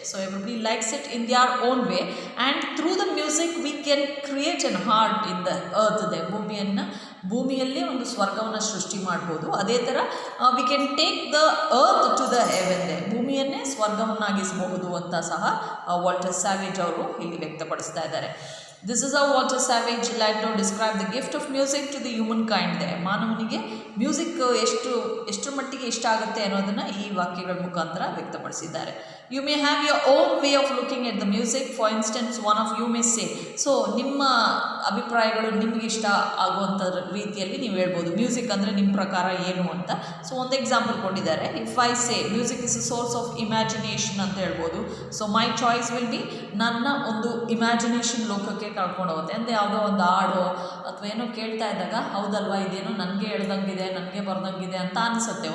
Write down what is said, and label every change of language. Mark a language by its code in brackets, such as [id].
[en] So everybody likes it in their own way and through the music we can create an heart in the earth there. [kn] ಭೂಮಿಯಲ್ಲಿ ಒಂದು ಸ್ವರ್ಗವನ್ನು ಸೃಷ್ಟಿ ಮಾಡ್ಬೋದು. ಅದೇ ಥರ [en] we can take the earth to the heaven ದೇ, [kn] ಭೂಮಿಯನ್ನೇ ಸ್ವರ್ಗವನ್ನಾಗಿಸಬಹುದು ಅಂತ ಸಹ Walter savage ಅವರು ಇಲ್ಲಿ ವ್ಯಕ್ತಪಡಿಸ್ತಾ ಇದ್ದಾರೆ. [en] This is how Walter Savage Landor described the gift of music to the humankind there. [kn] ಮಾನವನಿಗೆ ಮ್ಯೂಸಿಕ್ ಎಷ್ಟು ಮಟ್ಟಿಗೆ ಇಷ್ಟ ಆಗುತ್ತೆ ಅನ್ನೋದನ್ನು ಈ ವಾಕ್ಯಗಳ ಮುಖಾಂತರ ವ್ಯಕ್ತಪಡಿಸಿದ್ದಾರೆ. [en] You may have your own way of looking at the music. For instance, one of you may say, so ನಿಮ್ಮ [kn] ಅಭಿಪ್ರಾಯಗಳು ನಿಮ್ಗೆ ಇಷ್ಟ ಆಗುವಂಥ ರೀತಿಯಲ್ಲಿ ನೀವು ಹೇಳ್ಬೋದು. ಮ್ಯೂಸಿಕ್ ಅಂದರೆ ನಿಮ್ಮ ಪ್ರಕಾರ ಏನು ಅಂತ. ಸೊ ಒಂದು ಎಕ್ಸಾಂಪಲ್ ಕೊಟ್ಟಿದ್ದಾರೆ. [en] if I say music is a source of imagination [kn] ಅಂತ ಹೇಳ್ಬೋದು. So [en] my choice will be, [kn] ನನ್ನ ಒಂದು ಇಮ್ಯಾಜಿನೇಷನ್ ಲೋಕಕ್ಕೆ ಕರ್ಕೊಂಡು ಹೋಗುತ್ತೆ. ಅಂದರೆ ಯಾವುದೋ ಒಂದು ಹಾಡು ಅಥವಾ ಏನೋ ಕೇಳ್ತಾ ಇದ್ದಾಗ ಹೌದಲ್ವಾ ಇದೇನೋ ನನಗೆ ಹೇಳ್ದಂಗಿದೆ, ನನಗೆ ಬರ್ದಂಗಿದೆ ಅಂತ ಅನಿಸುತ್ತೆ.